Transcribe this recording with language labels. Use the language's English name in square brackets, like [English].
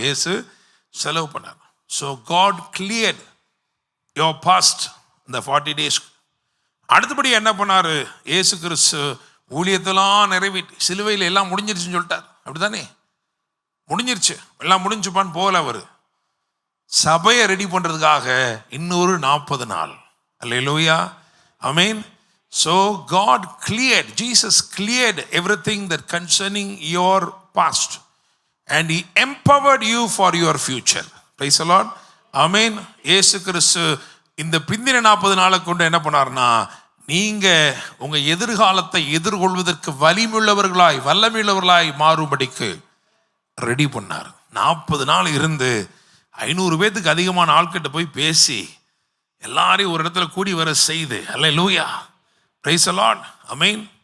[Tamil] இயேசு செலவு பண்ணார். [English] so God cleared your past [Tamil] இந்த 40 days. அடுத்தபடி என்ன பண்ணார்? இயேசு கிறிஸ்து ஊழியத்தெல்லாம் நிறைவேற்றி சிலுவையில் எல்லாம் முடிஞ்சிருச்சுன்னு சொல்லிட்டார். அப்படித்தானே? முடிஞ்சிருச்சு, எல்லாம் முடிஞ்சுப்பான்னு போகல. அவர் சபையை ரெடி பண்ணுறதுக்காக இன்னொரு 40 நாள். அல்லேலூயா, ஆமென். [English] So God cleared, Jesus cleared everything that concerning your past and he empowered you for your future. Praise the Lord, ஆமென். [Tamil] இயேசு கிறிஸ்து இந்த பிந்தின 40 நாளை கொண்டு என்ன பண்ணார்னா, நீங்க உங்க எதிர்காலத்தை எதிர்கொள்வதற்கு வல்லமையுள்ளவர்களாய் மாறும்படிக்கு ரெடி பண்ணார். 40 நாள் இருந்து 500 பேத்துக்கு அதிகமான ஆட்கிட்ட போய் பேசி எல்லாரையும் ஒரு இடத்துல கூடி வர செய்து, அல்லேலூயா, [English] praise the Lord, [Tamil] ஆமென்.